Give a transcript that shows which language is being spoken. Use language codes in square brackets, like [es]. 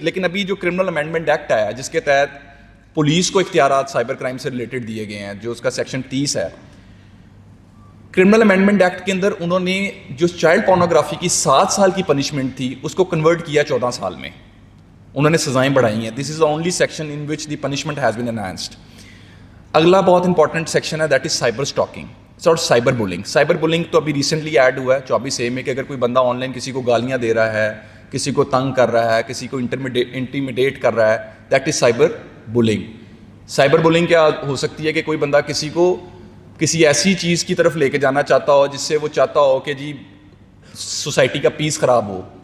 [ur] لیکن ابھی جو کرمنل امینڈمنٹ ایکٹ آیا جس کے تحت پولیس کو اختیارات سائبر کرائم سے ریلیٹڈ دیے گئے ہیں, جو اس کا سیکشن 30 ہے, کرمنل امینڈمنٹ ایکٹ کے اندر انہوں نے جو چائلڈ پورنوگرافی کی 7 سال کی پنشمنٹ تھی اس کو کنورٹ کیا 14 سال میں. انہوں نے سزائیں بڑھائی ہیں. [en] This is the only section in which the punishment has been enhanced. [ur] اگلا بہت انپورٹنٹ سیکشن ہے, [en] that is [ur] سائبر اسٹاکنگ اور سائبر بولنگ. سائبر بولنگ تو ابھی ریسنٹلی ایڈ ہوا ہے 24A میں کہ اگر کوئی بندہ آن لائن کسی کو گالیاں دے رہا ہے, کسی کو تنگ کر رہا ہے, کسی کو انٹیمیڈیٹ کر رہا ہے, [en] That is cyber bullying. [ur] Cyber bullying کیا ہو سکتی ہے کہ کوئی بندہ کسی کو کسی ایسی چیز کی طرف لے کے جانا چاہتا ہو جس سے وہ چاہتا ہو کہ جی سوسائٹی کا پیس خراب ہو.